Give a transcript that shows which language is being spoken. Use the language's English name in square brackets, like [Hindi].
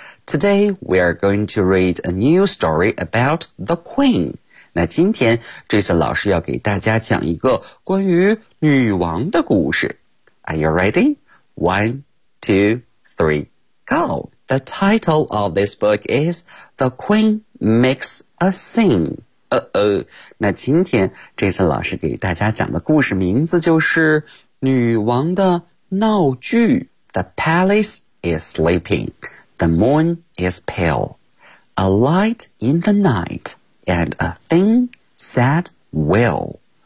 [English] Today we are going to read a new story about the Queen. [Chinese] 那今天这次老师要给大家讲一个关于女王的故事。 [English] Are you ready? One, two, three, go! The title of this book is The Queen Makes a Scene. [Chinese] 那今天这次老师给大家讲的故事名字就是女王的闹剧。 [English] The palace is sleeping. The moon is pale. A light in the night. And a thin, sad wail.